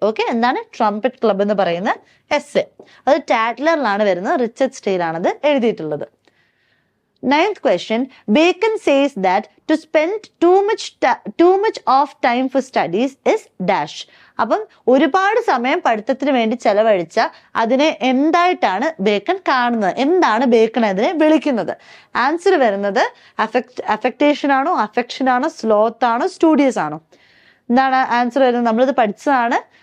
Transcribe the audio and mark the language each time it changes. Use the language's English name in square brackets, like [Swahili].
[Malayalam] Okay, എന്താണ് trumpet club എന്ന് പറയുന്ന എസ്സേ. അത് ടാറ്റ്ലറിലാണ് വരുന്നത്, റിച്ചർഡ് സ്റ്റീലാണ് അത് എഴുതിയിട്ടുള്ളത്. [English] 9th question, Bacon says that to spend too much of time for studies is dash. [Malayalam] അപ്പം ഒരുപാട് സമയം പഠിത്തത്തിന് വേണ്ടി ചെലവഴിച്ച അതിനെ എന്തായിട്ടാണ് ബേക്കൺ കാണുന്നത്? എന്താണ് ബേക്കൺ അതിനെ വിളിക്കുന്നത്? ആൻസർ വരുന്നത് അഫക്റ്റേഷൻ ആണോ, അഫെക്ഷൻ ആണോ, സ്ലോത്ത് ആണോ, സ്റ്റുഡിയസ് ആണോ? എന്താണ് ആൻസർ വരുന്നത്? നമ്മളിത് പഠിച്ചതാണ്.